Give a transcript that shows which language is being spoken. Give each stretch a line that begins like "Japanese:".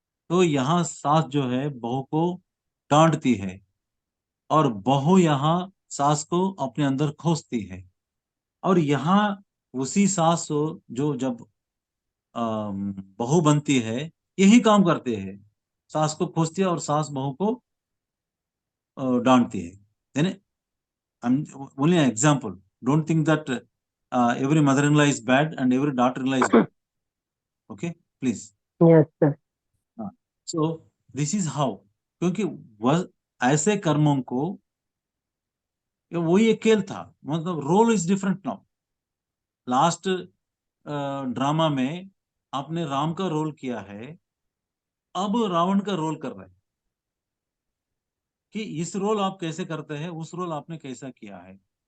Hindi: तो यहाँ सास जो है बहू को डांटती है, और बहू यहाँ सास को अपने अंदर खोसती है। और यहाँ उसी सास जो जब बहू बनती है, यही काम करते हैं, सास को खोसती है और सास बहू को डांटती है।
English: यानी I'm only an example. Don't think that every mother-in-law is bad and every daughter-in-law is good. Okay, please. Yes sir. So this is how,
Hindi: क्योंकि वह ऐसे कर्मों को, ये वही एक खेल था, मतलब
English: Role is different now.
Hindi: Last drama में आपने राम का रोल किया है, अब रावण का रोल कर रहे हैं, कि इस रोल आप कैसे करते हैं, उस रोल आपने कैसा किया है।